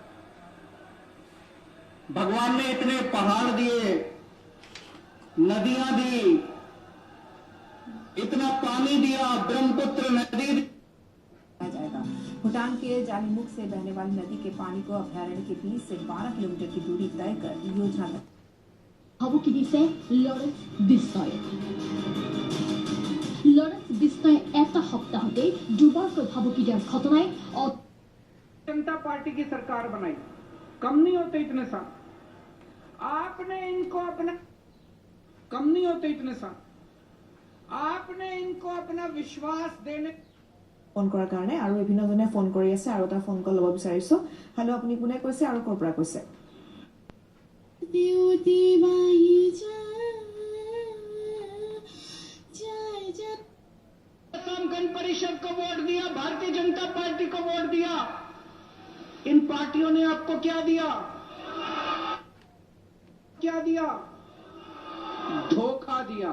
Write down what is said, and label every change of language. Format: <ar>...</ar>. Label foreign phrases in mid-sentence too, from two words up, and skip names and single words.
<hi>भगवान ने इतने पहाड़ दिए, नदियां दी, इतना पानी दिया, ब्रह्मपुत्र नदी जाएगा। भूटान के जालीमुख से बहने वाली नदी के पानी को अभयारण्य के 20 से 12 किलोमीटर की दूरी तय कर योजना</hi> <as>ভাবুকি দিছে লরেন্স বিষ্ণয়ে। লরেন্স বিষ্ণয়ে এটা সপ্তাহতে দুবাৰকৈ ভাবুকি দিয়াৰ ঘটনাই</as> <hi>जनता पार्टी की सरकार बनाई। कम नहीं होते इतने साल, आपने इनको अपना, कम नहीं होते इतने साल, आपने इनको अपना विश्वास देने।</hi> <as>ফোন কৰাৰ কাৰণে আৰু বিভিন্নজনে ফোন কৰি আছে আৰু এটা ফোন কল ল'ব বিচাৰিছো। হেল্ল', আপুনি কোনে কৈছে আৰু ক'ৰ পৰা কৈছে?</as> <hi>असम गण परिषद को वोट दिया, भारतीय जनता पार्टी को वोट दिया। इन पार्टियों ने आपको क्या दिया? क्या दिया? धोखा दिया।</hi>